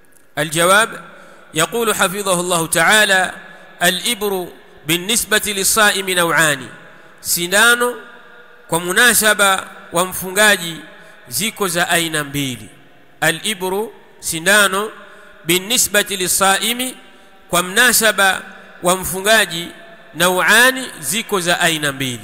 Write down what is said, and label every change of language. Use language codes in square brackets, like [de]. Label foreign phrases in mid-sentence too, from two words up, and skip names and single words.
[ar] الجواب: يقول حفظه الله تعالى: الإبر بالنسبة للصائم نوعان. [sw] sindano kwa munasaba wa mfungaji ziko za aina mbili. Al-ibru, sindano, [ar] بالنسبة للصائم, [sw] kwa mnasaba wa mfungaji, nauani, ziko za aina mbili.